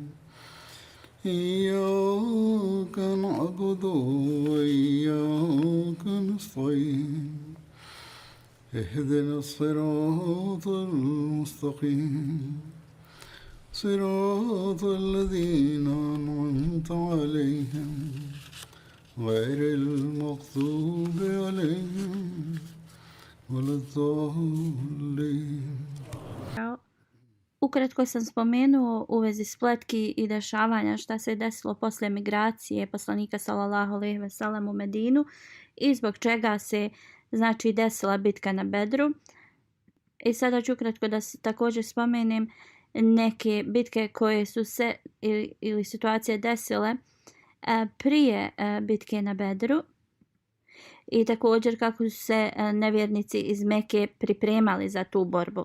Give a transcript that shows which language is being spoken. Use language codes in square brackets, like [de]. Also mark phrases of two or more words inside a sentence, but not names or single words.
[ar] إياك نعبد وإياك نستعين اهدنا الصراط المستقيم صراط الذين أنعمت عليهم غير المغضوب عليهم ولا الضالين. [bs] Ukratko sam spomenuo u vezi spletki i dešavanja šta se desilo poslije migracije poslanika [ar] صلى الله عليه وسلم [bs] u Medinu i zbog čega se znači desila bitka na Bedru. I sada ću ukratko da također spomenem neke bitke koje su se ili situacije desile prije bitke na Bedru i također kako su se nevjernici iz Mekke pripremali za tu borbu.